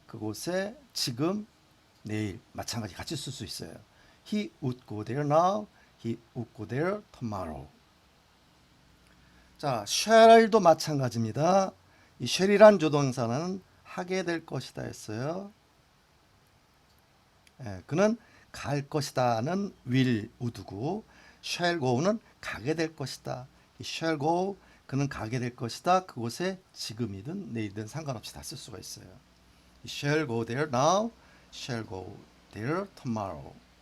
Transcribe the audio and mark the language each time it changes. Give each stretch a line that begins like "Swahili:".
Korean: 그곳에 지금, 내일 마찬가지 같이 쓸 수 있어요.
English: He would go there now. He would go there tomorrow.
Korean: 자, shall도 마찬가지입니다. 이 shall이란 조동사는 하게 될 것이다 했어요. 그는 갈 것이다는 will, would고 shall go는 가게 될 것이다. 이 shall go, 그는 가게 될 것이다. 그곳에 지금이든 내일이든 상관없이 다 쓸 수가 있어요.
English: shall go there now, shall go there tomorrow.